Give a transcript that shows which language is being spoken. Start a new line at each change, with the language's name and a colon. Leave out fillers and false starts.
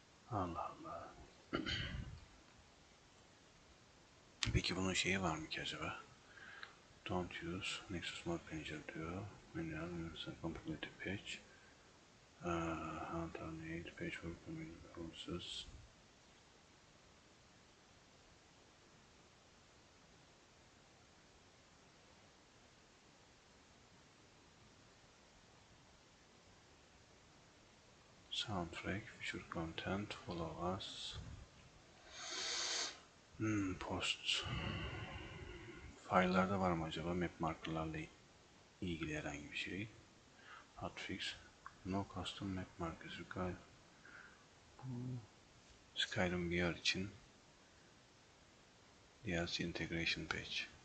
Turkish: Allah Allah. Peki bunun şeyi var mı ki acaba?
English: Don't use Nexus Mod Manager
Turkish: diyor.
English: Manual Compatibility Page. Alternate Page for Community Process. Soundtrack, feature content, follow us. Post.
Turkish: File'larda var mı acaba map markerlarla ilgili herhangi bir şey?
English: Hotfix. No custom map markers required. Skyrim VR için DLC Integration Patch.